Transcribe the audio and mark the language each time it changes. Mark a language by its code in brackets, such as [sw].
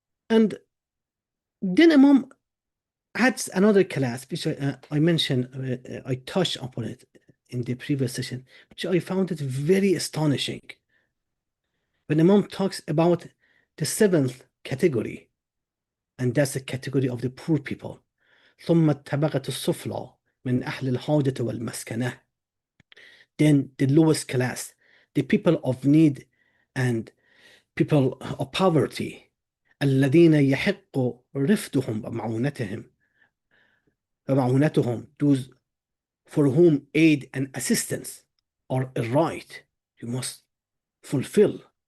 [en] And then Imam adds another class, which I mentioned, I touched upon it in the previous session, which I found it very astonishing. When Imam talks about the seventh category, and that's the category of the poor people. [ar] ثم الطبقة السفلى من أهل الحاجة والمسكنة. [en] Then the lowest class, the people of need and people of poverty. [ar] الذين يحق رفدهم ومعونتهم, [en] those for whom aid and assistance are a right you must fulfill.